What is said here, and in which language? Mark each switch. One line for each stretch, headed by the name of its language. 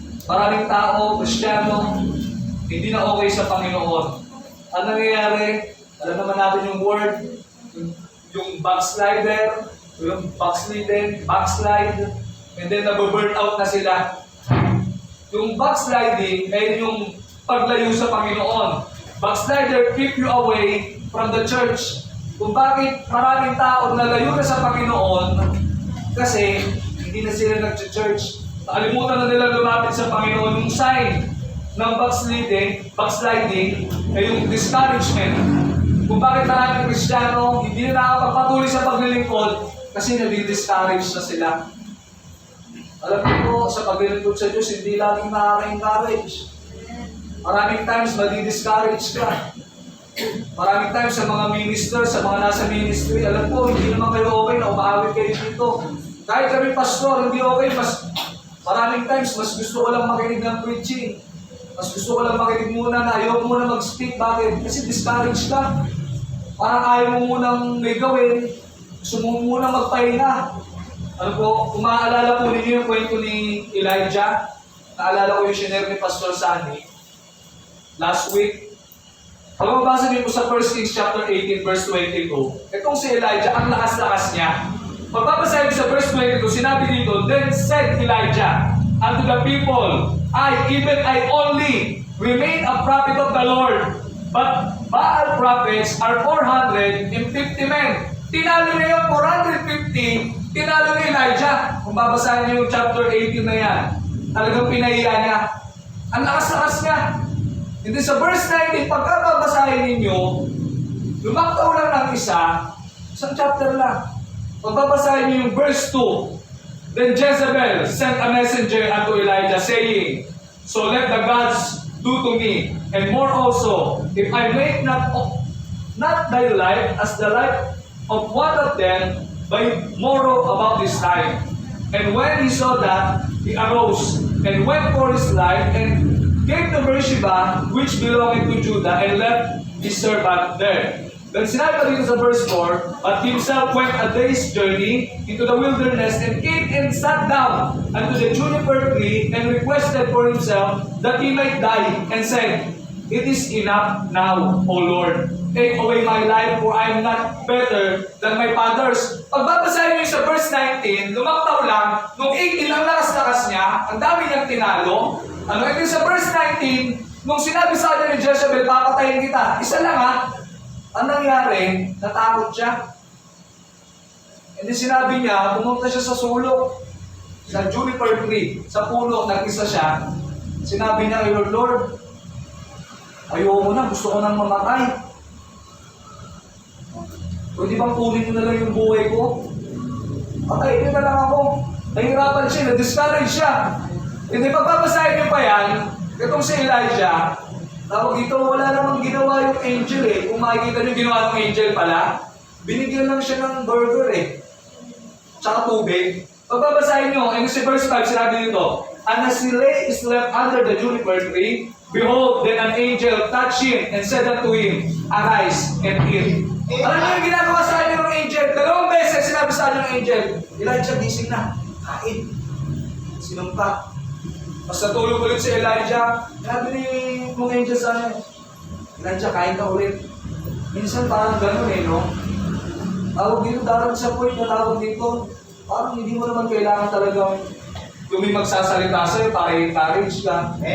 Filipino: Maraming tao, Kristiyano, hindi na okay sa Panginoon. Ang nangyayari, alam naman natin yung word, yung backslider, yung backslide, and then nababurn out na sila. Yung backsliding ay yung paglayo sa Panginoon.
English: Backslider keep you away from the church.
Filipino: Kung bakit maraming tao nalayo na sa Panginoon, kasi hindi na sila nag-church. Nakalimutan na nila lumapit sa Panginoon. Yung sign ng backsliding ay yung discouragement. Kung bakit maraming Kristiyano hindi na nakakapatuloy sa paglilingkod kasi nadi-discourage na sila. Alam niyo po, sa paglilingkod sa Diyos, hindi laging nakaka-encourage. Maraming times madi-discourage ka. Maraming times sa mga minister, sa mga nasa ministry, alam po, hindi naman kayo okay na umawit kayo dito. Kahit kami pastor, hindi okay. Maraming times, mas gusto ko lang makinig ng preaching. Mas gusto ko lang makinig muna na ayaw muna mag-speak. Bakit? Kasi discouraged ka. Parang ayaw mo munang may gawin. Gusto mo muna magpahinga. Ano po, kung maaalala po ninyo yung kwento ni Elijah, naalala ko yung share ni Pastor Sunny last week. Pag mabasa niyo po sa 1 Kings chapter 18 verse 22, itong si Elijah, ang lakas-lakas niya. Pagbabasahin sa verse 22, sinabi dito,
English: "Then said Elijah unto the people, I only remain a prophet of the Lord, but Baal prophets are 450 men."
Filipino: Tinalo niya yung 450, tinalo ni Elijah. Kung babasahin niyo yung chapter 18 na yan, talagang pinahiya niya. Ang lakas-lakas niya. Hindi sa verse 19, pagka babasahin ninyo, lumaktaw lang ng isang chapter lang. Pagbabasahin niyo yung verse 2,
English: "Then Jezebel sent a messenger unto Elijah, saying, So let the gods do to me, and more also, if I make not thy life as the life of one of them by morrow about this time. And when he saw that, he arose, and went for his life, and came to Beersheba, which belonged to Judah, and left his servant there." Then
Filipino: sinabi pa dito sa
English: verse 4, "But himself went a day's journey into the wilderness, and came and sat down unto the juniper tree, and requested for himself that he might die, and said, It is enough now, O Lord. Take away my life, for I am not better than my fathers."
Filipino: Pagbabasahin niyo sa verse 19, lumaktaw lang, nung 18 ang lakas-lakas niya, ang dami niyang tinalo. Ito sa verse 19, nung sinabi sa kanya ni Jezebel, "Papatayin kita," isa lang ha, ang nangyari, natakot siya. Hindi sinabi niya, pumunta siya sa sulok, sa juniper tree, sa puno, nag-isa siya. Sinabi niya kay Lord, ayoko na, gusto ko nang mamatay. Pwede bang kunin niyo na lang yung buhay ko? Patayin niyo na lang ako. Nahihirapan siya, na-discourage siya. Hindi pagpapasahin niyo pa yan, itong si Elijah, tawag dito, wala namang ginawa yung angel eh. Kung makikita niyo ginawa ng angel pala, binigyan lang siya ng burger eh. Tsaka tubig. Pagbabasahin nyo, and si
English: verse 5,
Filipino: sinabi dito,
English: "And as he lay slept under the juniper tree, behold, then an angel touched him and said unto him, Arise and eat."
Filipino: Alam niyo yung ginagawa sa kanya ng angel? 2 beses sinabi sa kanya ng angel, "Elijah, gising na. Kain." Sinumpa. Mas natulog ulit si Elijah. Sabi ni mong angel sa kanya, "Elijah, kain ka ulit." Minsan parang gano'n eh, no? Tawag dito, darating sa point na tawag dito, parang hindi mo naman kailangan talagang yung may magsasalita sa'yo para i-encourage ka.